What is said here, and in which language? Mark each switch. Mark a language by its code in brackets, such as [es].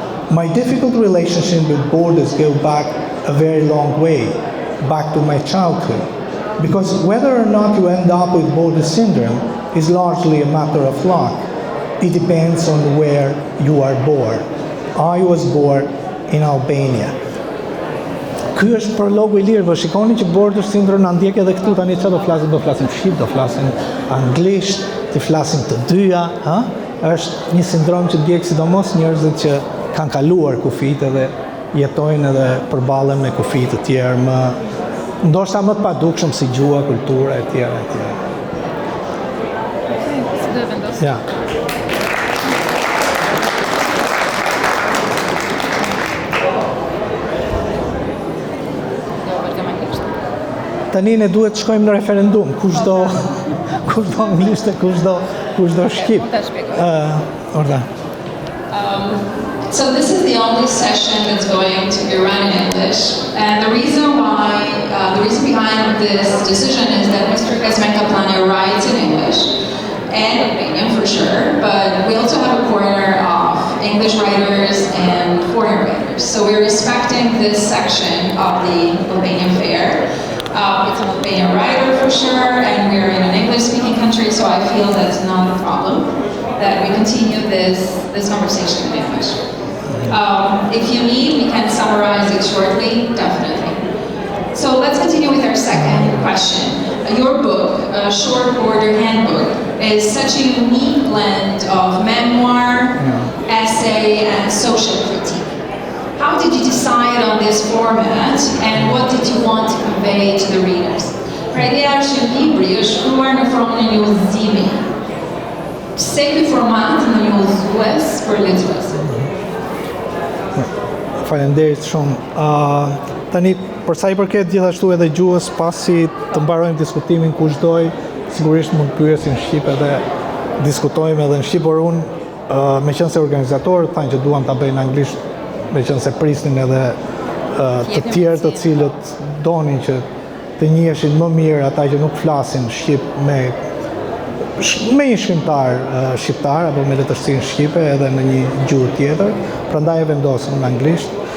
[en] My difficult relationship with borders go back a very long way, back to my childhood, because whether or not you end up with border syndrome is largely a matter of luck. It depends on where you are born. I was born in Albania. [sq] Ky është prologu I lirë, po shikoni që border syndrome na ndjek edhe këtu tani çfarë do flasim shqip, do flasim anglisht, të flasim të dyja, ha? Është një sindrom që ndjek sidomos njerëzit që kanë kaluar kufit edhe jetojnë edhe përballen me kufi të tjerë më ndoshta më të padukshëm si gjuha, kultura etj. Ja. Tani ne duhet të shkojmë në referendum, kush do anglisht e kush do shqip. Orda. [en] So this is the only session that's going to be run in English, and the reason behind this decision is that Mr. Kazmekaplan writes in English and Albanian for sure, but we also have a corner of English writers and foreign writers. So we're respecting this section of the Albanian fair. It's an Albanian writer for sure, and we're in an English-speaking country, so I feel that's not a problem that we continue this conversation in English. If you need, we can summarize it shortly, definitely. So let's continue with our second question. Your book, Short Border Handbook, is such a unique blend of memoir, essay, and social critique. How did you decide on this format, and what did you want to convey to the readers? [sq] Pra ideja është që libri është shkruar në formën e një udhëzimi. Pse ky format në një udhëzues për lexuesin? Faleminderit shumë. Tani për sa I përket gjithashtu edhe gjuhës, pasi të mbarojmë diskutimin kushdo, sigurisht mund të pyesin në shqip edhe diskutojmë edhe në shqip, por unë meqense organizatorët thanë që duan ta bëjnë anglisht, meqense prisnin edhe të tjerë të cilët donin që të njiheshin më mirë ata që nuk flasin shqip me një shkrimtar shqiptar apo me letërsinë shqipe edhe në një gjuhë tjetër, prandaj e vendosëm në anglisht.